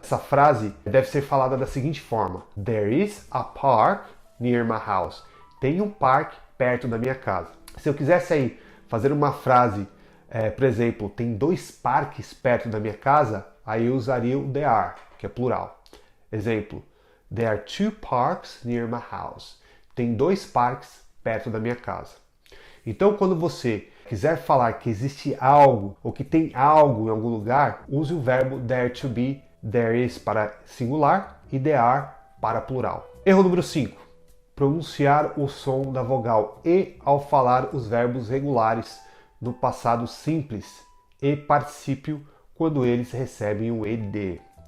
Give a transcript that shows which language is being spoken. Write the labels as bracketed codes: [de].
[pt] Essa frase deve ser falada da seguinte forma: [en] There is a park near my house. [pt] Tem um parque perto da minha casa. Se eu quisesse aí fazer uma frase, por exemplo, tem 2 parques perto da minha casa, aí eu usaria o there are, que é plural. Exemplo, [en] there are 2 parks near my house. [pt] Tem 2 parques perto da minha casa. Então, quando você quiser falar que existe algo ou que tem algo em algum lugar, use o verbo there to be, there is para singular e there are para plural. Erro número 5. Pronunciar o som da vogal E ao falar os verbos regulares no passado simples e particípio quando eles recebem o ED.